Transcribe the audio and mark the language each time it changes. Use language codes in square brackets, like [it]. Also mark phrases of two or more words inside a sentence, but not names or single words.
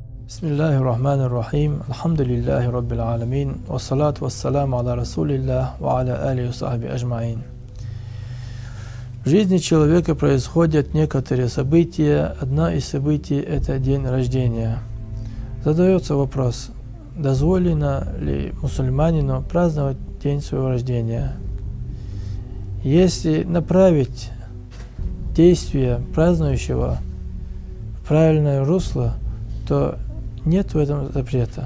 [ar] بسم الله الرحمن الرحيم. الحمد لله رب العالمين. والصلاة والسلام على رسول الله وعلى آله وصحبه أجمعين. [ru] В жизни человека происходят некоторые события. Одно из событий – это день рождения. Задается вопрос, дозволено ли мусульманину праздновать день своего рождения? Если направить действие празднующего в правильное русло, то нет в этом запрета.